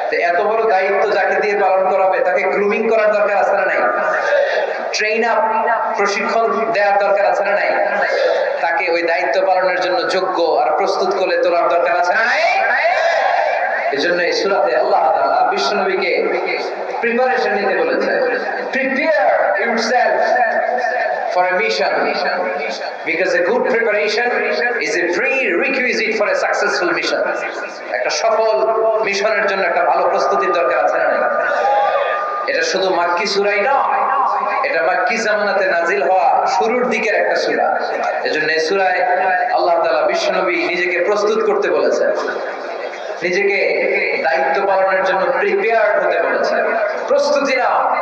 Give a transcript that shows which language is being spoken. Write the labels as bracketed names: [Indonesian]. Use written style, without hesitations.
[Bangla] এত বড় দায়িত্ব যাকে দিয়ে পালন করাবে তাকে গ্রুমিং করার দরকার আছে না নাই? ট্রেন আপ, প্রশিক্ষণ দেওয়ার দরকার আছে না নাই? তাকে ওই দায়িত্ব পালনের জন্য যোগ্য আর প্রস্তুত করে তোলার দরকার আছে না নাই? এজন্য এই সূরাতে আল্লাহ তাআলা বিশ্বনবীকে প্রিপারেশন নিতে বলেছেন। [English] Prepare yourself for a mission, because a good preparation is a prerequisite for a successful mission. [Bangla] একটা সফল মিশনের জন্য একটা ভালো প্রস্তুতির দরকার আছে না? এটা শুধু মাক্কি সূরাই নয়, এটা মাক্কি জামানাতে নাজিল হওয়া শুরুর দিকের একটা সূরা। এজন্য এই সূরায় আল্লাহ তাআলা বিশ্বনবী নিজেকে প্রস্তুত করতে বলেছেন, নিজেকে দায়িত্ব পালনের জন্য প্রিপেয়ার হতে বলেছেন। প্রস্তুতি নাও।